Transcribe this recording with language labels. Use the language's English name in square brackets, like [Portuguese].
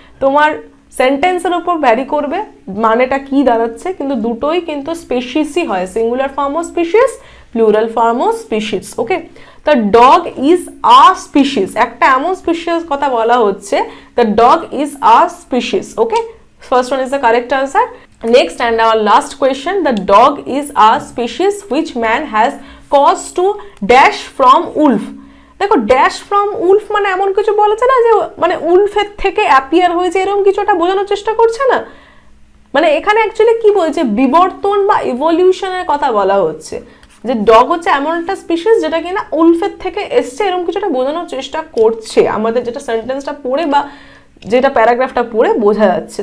[Bangla] তোমার সেন্টেন্সের উপর ভ্যারি করবে মানেটা কি দাঁড়াচ্ছে, কিন্তু দুটোই কিন্তু স্পিসিসই হয়, singular form O species, plural form O species, okay. [English] the dog is a species, [Bangla] একটা এমন স্পিসিস কথা বলা হচ্ছে, [English] The dog is a species, okay. First one is the correct answer. Next and our last question, the dog is a species which man has caused to dash from wolf. [Bangla] দেখো dash from Wolf মানে এমন কিছু বলেছে না যে মানে উলফের থেকে appear হয়েছে, এরকম কিছু একটা বোঝানোর চেষ্টা করছে না। মানে এখানে অ্যাকচুয়ালি কি বলছে, বিবর্তন বা ইভলিউশনের কথা বলা হচ্ছে, যে ডগ হচ্ছে এমন একটা স্পিসিস যেটা কিনা উলফের থেকে এসছে, এরকম কিছুটা বোঝানোর চেষ্টা করছে, আমাদের যেটা সেন্টেন্সটা পড়ে বা যেটা প্যারাগ্রাফটা পড়ে বোঝা যাচ্ছে।